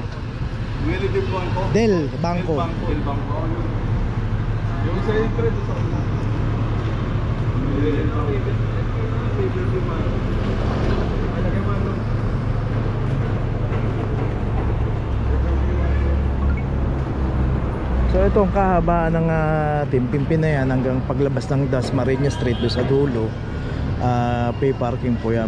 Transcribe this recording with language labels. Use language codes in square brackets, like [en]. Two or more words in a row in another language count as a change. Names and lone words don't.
[tl] Willie Del Banco. Del Banco. Del Banco. Yung sa yung preso sa kanila. Del Banco. So itong kahabaan ng Pimpin na yan hanggang paglabas ng Dasmariñas Street do sa dulo, [en] pay parking [tl] po yan.